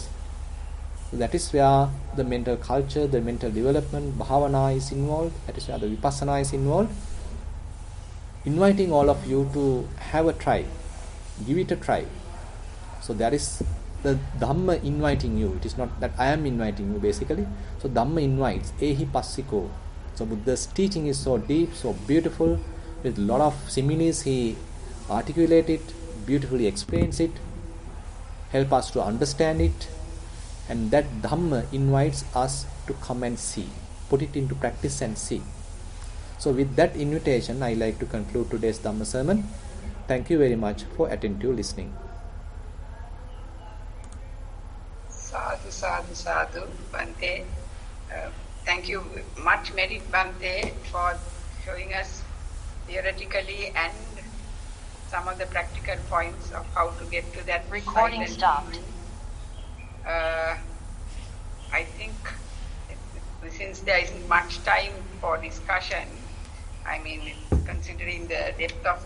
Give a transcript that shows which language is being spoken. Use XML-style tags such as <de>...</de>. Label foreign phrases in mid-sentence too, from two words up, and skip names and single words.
<en>So that is where the mental culture, the mental development, bhavana is involved. That is where the vipassana is involved. Inviting all of you to have a try, give it a try. So there is the Dhamma inviting you. It is not that I am inviting you basically. So Dhamma invites,</en> <pi>ehi passiko.</pi> <en>So Buddha's teaching is so deep, so beautiful, with a lot of similes. He articulates it, beautifully explains it, help us to understand it. And that Dhamma invites us to come and see, put it into practice and see. So with that invitation, I like to conclude today's Dhamma sermon. Thank you very much for attentive listening.</en> <pi>Sadhu, sadhu, sadhu, Bhante.</pi> <en>Thank you much, Merit Bhante, for showing us theoretically and some of the practical points of how to get to that recording stopped. I think since there isn't much time for discussion, considering the depth of</en>